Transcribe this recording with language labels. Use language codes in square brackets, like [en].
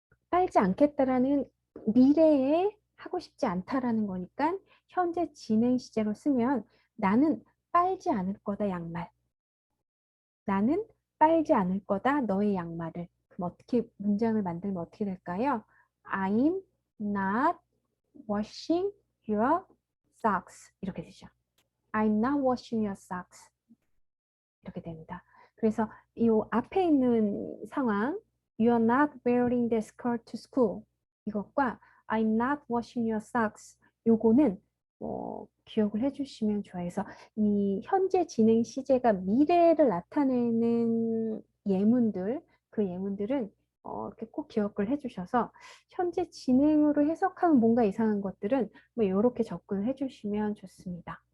[ko] 빨지 않겠다라는 미래에 하고 싶지 않다라는 거니까 현재 진행 시제로 쓰면 나는 빨지 않을 거다 양말. 나는 빨지 않을 거다 너의 양말을. 그럼 어떻게 문장을 만들면 어떻게 될까요? [en] I'm not washing your socks. [ko] 이렇게 되죠. [en] I'm not washing your socks. [ko] 이렇게 됩니다. 그래서 이 앞에 있는 상황, [en] You are not wearing the skirt to school. [ko] 이것과 [en] I'm not washing your socks. [ko] 요거는 기억을 해주시면 좋아요. 그래서 이 현재 진행 시제가 미래를 나타내는 예문들, 그 예문들은 이렇게 꼭 기억을 해주셔서 현재 진행으로 해석하면 뭔가 이상한 것들은 뭐 이렇게 접근을 해주시면 좋습니다.